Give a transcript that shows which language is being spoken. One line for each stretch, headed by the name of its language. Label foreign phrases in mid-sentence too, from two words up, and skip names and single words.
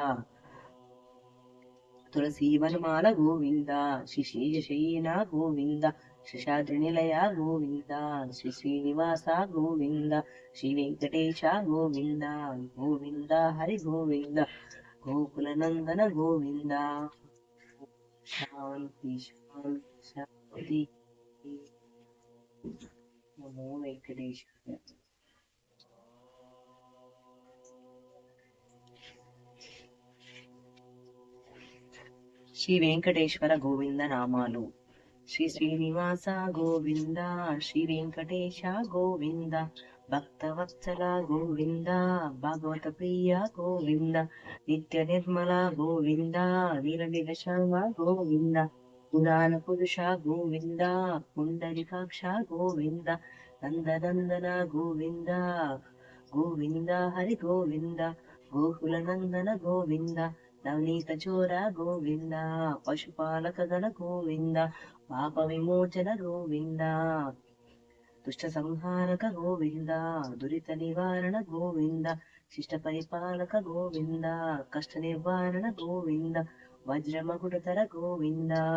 Sanskrit: ತುಳಸಿ ವನಮಾಲ ಗೋವಿಂದ ಶ್ರೀ ಶೇಷಶಯನ ಗೋವಿಂದ ಶೇಷಾದ್ರಿ ನಿಲಯ ಗೋವಿಂದ ಶ್ರೀ ಶ್ರೀನಿವಾಸ ಗೋವಿಂದ ಶ್ರೀ ವೆಂಕಟೇಶ ಗೋವಿಂದ ಗೋವಿಂದ ಹರಿ ಗೋವಿಂದ ಗೋಕುಲ ನಂದನ ಗೋವಿಂದ ಶಾಂತಿ ಶಾಂತಿ ಶಾಂತಿ ನಮೋ ವೆಂಕಟೇಶ.
Telugu: శ్రీ వెంకటేశ్వర గోవింద నామాలు.
Sanskrit: శ్రీ శ్రీనివాస గోవింద శ్రీ వెంకటేశ గోవింద భక్తవత్సల గోవింద భాగవత ప్రియ గోవింద నిత్య నిర్మల గోవింద నీలనిరశ్యామ గోవింద పురాణ పురుష గోవింద పుండరీకాక్ష గోవింద నందనందన గోవింద గోవింద హరి గోవింద గోకుల నందన గోవింద ನವನೀತ ಚೋರ ಗೋವಿಂದ ಪಶುಪಾಲಕ ಗಣ ಗೋವಿಂದ ಪಾಪ ವಿಮೋಚನ ಗೋವಿಂದ ದುಷ್ಟ ಸಂಹಾರಕ ಗೋವಿಂದ ದುರಿತ ನಿವಾರಣ ಗೋವಿಂದ ಶಿಷ್ಟ ಪರಿಪಾಲಕ ಗೋವಿಂದ ಕಷ್ಟ ನಿವಾರಣ ಗೋವಿಂದ ವಜ್ರ ಮಗುಡತರ ಗೋವಿಂದ